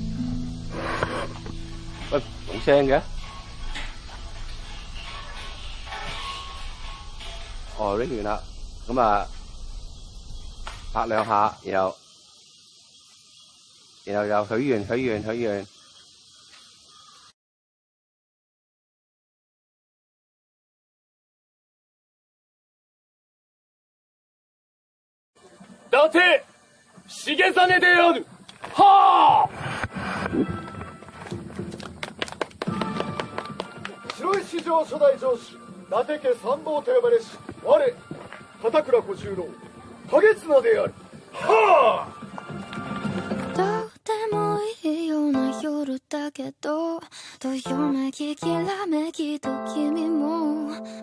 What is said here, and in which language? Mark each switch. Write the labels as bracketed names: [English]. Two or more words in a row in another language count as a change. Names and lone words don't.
[Cantonese] 喂冇聲嘅，哦 ring 完啦，咁啊拍2下，然後又許願。 [Japanese] 伊達重実である。はあ。白石史上初代城主伊達家参謀と呼ばれし我片倉小十郎景綱である。はあ。どうでもいいような夜だけどどよめききらめきと君も、